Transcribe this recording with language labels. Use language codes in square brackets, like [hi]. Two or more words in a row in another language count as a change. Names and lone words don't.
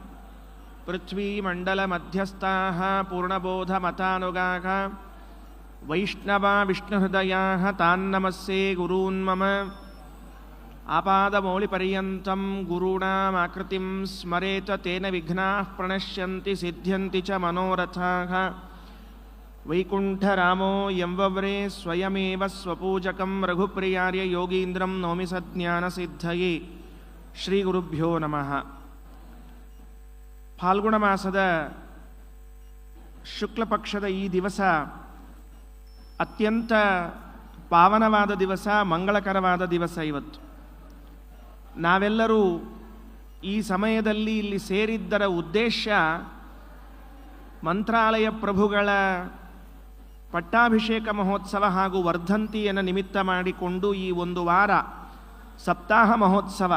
[sa] ಪೃಥ್ವೀಮಂಡಲಮಧ್ಯಸ್ಥಾಃ ಪೂರ್ಣಬೋಧಮತಾನುಗಾಃ ವೈಷ್ಣವಾ ವಿಷ್ಣುಹೃದಯಾಃ ತಾನ್ನಮಸ್ಸೇ ಗುರೂನ್ ಮಮ ಆಪಾದಮೌಳಿಪರ್ಯಂತಂ ಗುರುಣಾಮಾಕೃತಿಂ ಸ್ಮರೇತ ತೇನ ವಿಘ್ನಾಃ ಪ್ರಣಶ್ಯಂತಿ ಸಿದ್ಧ್ಯಂತಿ ಚ ಮನೋರಥಾಃ ವೈಕುಂಠರಾಮೋ ಯಂವವ್ರೇ ಸ್ವಯಮೇವ ಸ್ವಪೂಜಕಂ ರಘುಪ್ರಿಯಾರ್ಯ ಯೋಗೀಂದ್ರಂ ನೌಮಿ ಸಜ್ಞಾನಸಿದ್ಧಯೇ. ಶ್ರೀ ಗುರುಭ್ಯೋ ನಮಃ. [kn] ಫಾಲ್ಗುಣ ಮಾಸದ ಶುಕ್ಲಪಕ್ಷದ ಈ ದಿವಸ ಅತ್ಯಂತ ಪಾವನವಾದ ದಿವಸ, ಮಂಗಳಕರವಾದ ದಿವಸ. ಇವತ್ತು ನಾವೆಲ್ಲರೂ ಈ ಸಮಯದಲ್ಲಿ ಇಲ್ಲಿ ಸೇರಿದ್ದರ ಉದ್ದೇಶ ಮಂತ್ರಾಲಯ ಪ್ರಭುಗಳ ಪಟ್ಟಾಭಿಷೇಕ ಮಹೋತ್ಸವ ಹಾಗೂ ವರ್ಧಂತಿಯನ್ನು ನಿಮಿತ್ತ ಮಾಡಿಕೊಂಡು ಈ ಒಂದು ವಾರ ಸಪ್ತಾಹ ಮಹೋತ್ಸವ.